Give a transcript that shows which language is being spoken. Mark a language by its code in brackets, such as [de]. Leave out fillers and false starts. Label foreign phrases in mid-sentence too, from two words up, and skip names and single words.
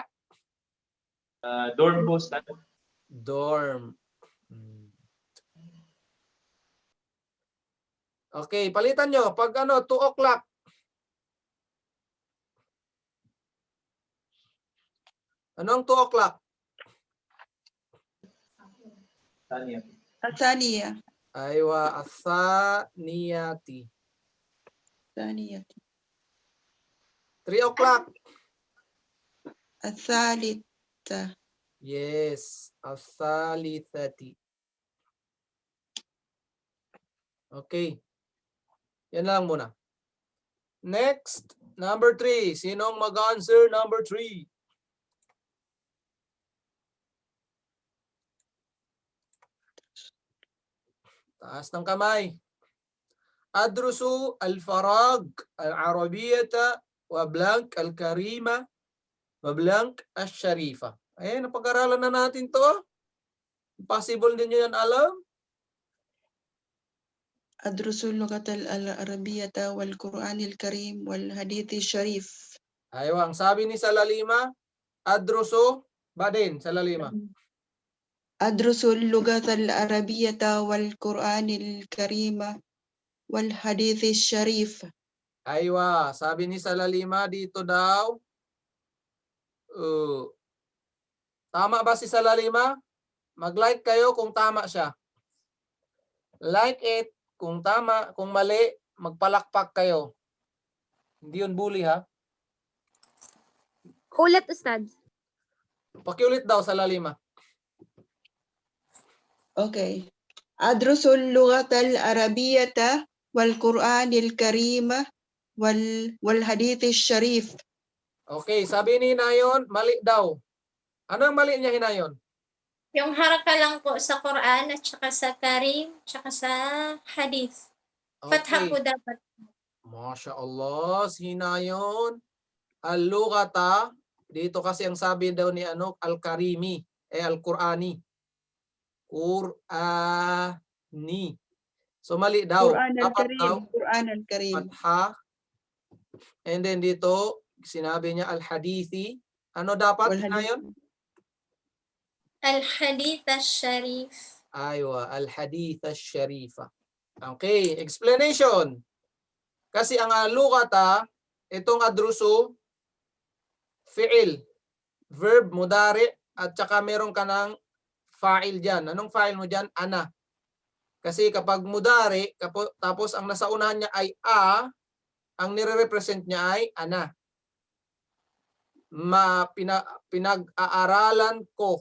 [tl] Dorm po, Ustad. Dorm. Okay, palitan nyo. Pag 2 o'clock. Anong 2 o'clock? [ar] الثانية. أيوه الثانية. [en] 3 o'clock. [ar] الثالثة. Yes, athalithati. [en] Okay. [tl] Yan lang muna. [en] Next, number 3. [tl] Sinong mag-answer number 3? Taas ng kamay. [ar] أدرس الفرج العربية و blank الكريمة و blank al-sharifa. [tl] Ayan, napag-aralan na natin to. Possible din nyo yan alam. [ar] أدرس اللغة العربية والقرآن الكريم والحديث الشريف. [tl] Aywa, ang sabi ni Salalima, adrusu, ba din, Salalima? [ar] أدرس اللغة العربية والقرآن الكريم والحديث الشريف. [tl] Aywa, sabi ni Salalima dito daw. Tama ba si Salalima? Mag-like kayo kung tama siya. [en] Like it [tl] kung tama, kung mali, magpalakpak kayo. Hindi yun bully, ha? Ulit, Ustad. Pakiulit daw Salalima. [ar] Okay. أدرس اللغة العربية والقرآن الكريم والحديث الشريف. [tl] Okay, sabi ni Hinayon, mali daw. Ano ang mali niya, Hinayon? Yung haraka lang po sa Quran at saka sa Karim, saka sa Hadith. Fatha Okay. po dapat. [ar] ما شاء الله, hinayon. Al-lughata, [tl] dito kasi ang sabi daw ni Al-Karimi, [ar] Al-Qurani. Qur'ani. [tl] So mali daw. Quran Dapat daw [ar] الكريم القرآن الكريم. [tl] fatha. And then dito, sinabi niya al-hadithi. Ano dapat Wal hinayon? [ar] الحديث الشريف. أيوه الحديث الشريفة. [en] Okay, explanation. [tl] Kasi ang lughata, itong adrusu, fi'il, verb, mudari, at saka meron ka ng fa'il dyan. Anong fa'il mo dyan? Ana. Kasi kapag mudari, tapos ang nasa unahan niya ay ang nire-represent niya ay ana. Pinag-aaralan ko.